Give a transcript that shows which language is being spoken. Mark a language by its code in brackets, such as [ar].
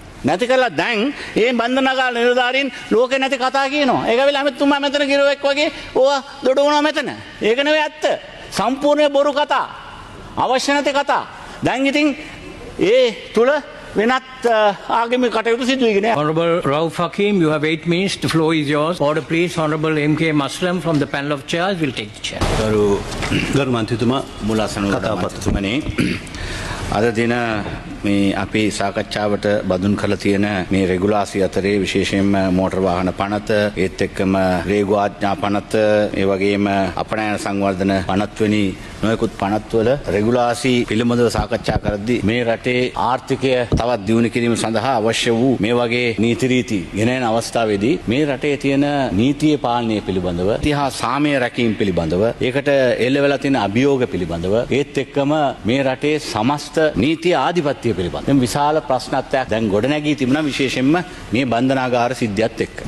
[si] නැති කරලා දැන් ඒ බන්ධනාගාර නිලධාරීන් ලෝකේ නැති කතා කියනවා. ඒක වෙලාව හැමතුමා මෙතන ගිරුවෙක් වගේ ඕවා දොඩ වුණා මෙතන. ඒක නෙවෙයි ඇත්ත. සම්පූර්ණ බොරු කතා. අවශ්‍ය නැති කතා. දැන් ඉතින් ඒ තුල වෙනත් ආගමික කටයුතු සිදු වෙගෙන යනවා. [en] Honorable Rauf Hakim, you have 8 minutes. The floor is yours. Order please. Honorable M.K. Muslim from the panel of chairs will take the chair. [si] ගරු මන්ත්‍රීතුමා මුලාසන කතාපත්තුමනේ අද දින මේ අපි සාකච්ඡාවට බඳුන් කරලා තියෙන මේ රෙගුලාසි අතරේ විශේෂයෙන්ම මෝටර් වාහන පනත ඒත් එක්කම රේගු ආඥා පනත ඒ වගේම අපනයන සංවර්ධන පනත් වෙනි නොයෙකුත් පනත්වල රෙගුලාසි පිළිබඳව සාකච්ඡා කරද්දී මේ රටේ ආර්ථිකය තවත් දියුණු කිරීම සඳහා අවශ්‍ය වූ මේ වගේ නීති රීති ගෙනෙන අවස්ථාවේදී මේ රටේ තියෙන නීතියේ පාලනය පිළිබඳව ඉතිහා සාමය රැකීම පිළිබඳව ඒකට එල්ලවෙලා තියෙන අභියෝග පිළිබඳව ඒත් එක්කම මේ රටේ සමස්ත නීති ආධිපත්‍ය පිළිබඳව විශාල ප්‍රශ්නත්වයක් දැන් ගොඩනැගී තිබුණා විශේෂයෙන්ම මේ බන්ධනාගාර සිද්ධියත් එක්ක.